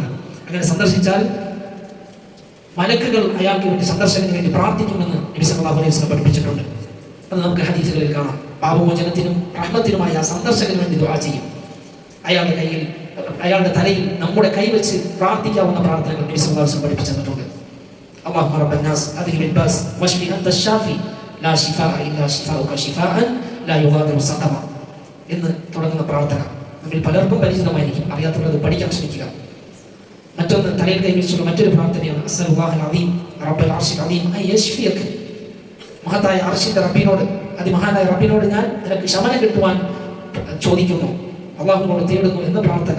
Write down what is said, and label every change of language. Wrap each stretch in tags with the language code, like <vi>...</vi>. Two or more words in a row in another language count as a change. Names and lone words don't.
<ml>അങ്ങനെ സന്ദർശിച്ചാൽ മലക്കുകൾ അയാൾക്ക് വേണ്ടി സന്ദർശനത്തിന് വേണ്ടി പ്രാർത്ഥിക്കുമെന്ന് നബി</ml> <ar>صلى الله عليه وسلم</ar> <ml>പഠിപ്പിച്ചിട്ടുണ്ട്. അത് നമുക്ക് ഹദീസുകളിൽ കാണാം. പാപമോചനത്തിനും റഹ്മത്തിനുമായി ആ സന്ദർശകന് വേണ്ടി ദുആ ചെയ്യും. അയാളുടെ കയ്യിൽ, അയാളുടെ തലയിൽ നമ്മുടെ കൈവച്ച് പ്രാർത്ഥിക്കാവുന്ന പ്രാർത്ഥനകൾ നബി</ml> <ar>صلى الله عليه وسلم</ar> <ml>പഠിപ്പിച്ചിട്ടുണ്ട്.</ml> <ar>اللهم رب الناس اذهب الباس واشف انت الشافي لا شفاء الا شفاؤك شفاء لا يغادر سقما</ar> <ml>എന്ന് തുടങ്ങുന്ന പ്രാർത്ഥന നമ്മൾ പലർക്കും പരിചിതമായിരിക്കും. അറിയാത്തവരത് പഠിക്കാൻ ശ്രമിക്കുക. മറ്റൊന്ന് തലയിൽ കൈവച്ചുള്ള മറ്റൊരു പ്രാർത്ഥനയാണ്</ml> <ar>أسأل الله العظيم رب العرش العظيم أن يشفيك.</ar> <ml>മഹത്തായ അർശിന്റെ റബ്ബിനോട്, അതിമഹാനായ റബ്ബിനോട് ഞാൻ നിനക്ക് ശമനം കിട്ടുവാൻ ചോദിക്കുന്നു, അള്ളാഹുവിനോട് തേടുന്നു എന്ന പ്രാർത്ഥന.</ml>